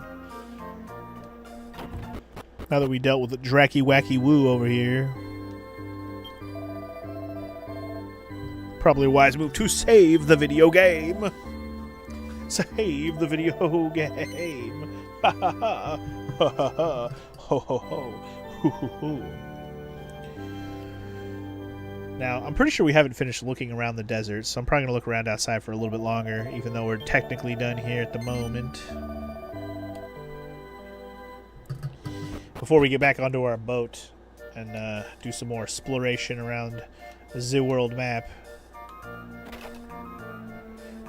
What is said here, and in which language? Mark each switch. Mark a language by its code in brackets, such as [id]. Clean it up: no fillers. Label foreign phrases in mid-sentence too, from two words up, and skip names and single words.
[en] Now that we dealt with the Dracky Wacky Woo over here. Probably a wise move to save the video game. Save the video game. Ha ha ha. Ha ha ha. Ho ho ho. Hoo hoo hoo. Now, I'm pretty sure we haven't finished looking around the desert, so I'm probably going to look around outside for a little bit longer, even though we're technically done here at the moment. Before we get back onto our boat and do some more exploration around the world map.